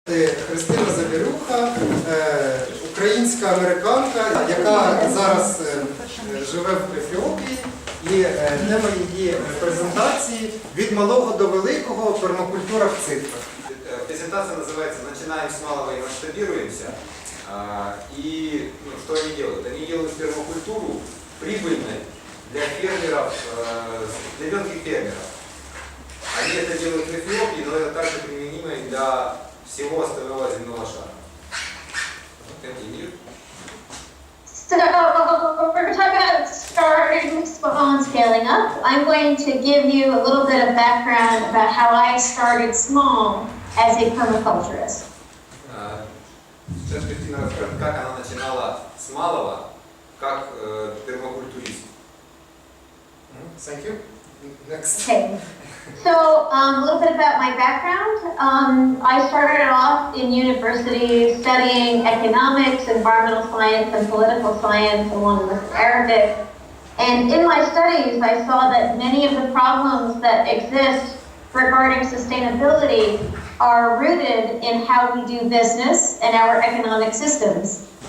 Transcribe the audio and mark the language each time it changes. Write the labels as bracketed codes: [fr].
[uk] Христина Заверуха, українська американка, яка зараз живе в Ефіопії. І тема її презентації «Від малого до великого. Пермакультура в цифрах». [ru] Презентация называется «Начинаем с малого и масштабируемся». И что они делают? Они делают пермакультуру прибыльной для фермеров, для мелких фермеров. Они это делают в Эфиопии, но это также применимо и для всего остального земного шара. [en] So we're talking about starting small and scaling up. I'm going to give you a little bit of background about how I started small as a permaculturist. [ru] Сейчас Христина расскажет, как она начинала с малого, как пермакультурист. [en] Thank you. Next. Okay. So a little bit about my background. I started off in university studying economics, environmental science, and political science, along with Arabic. And in my studies, I saw that many of the problems that exist regarding sustainability are rooted in how we do business and our economic systems.